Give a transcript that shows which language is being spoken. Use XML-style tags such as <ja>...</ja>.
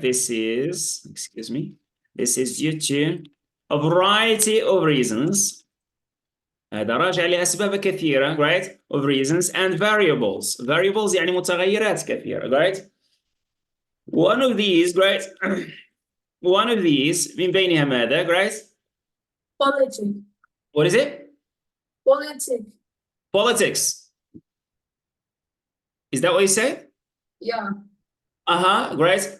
<en>This is, excuse me. This is due to a variety of reasons.</en> <ar>هذا راجع لأسباب كثيرة, right,</ar> <en>of reasons and variables.</en> <ar>Variables يعني متغيرات كثيرة, right.</ar> <en>One of these, right, one of these</en> <ar>من بينها ماذا,</ar> <en>right. Politics. What is it? Politics. Politics. Is that what you say? Yeah. Right.</en>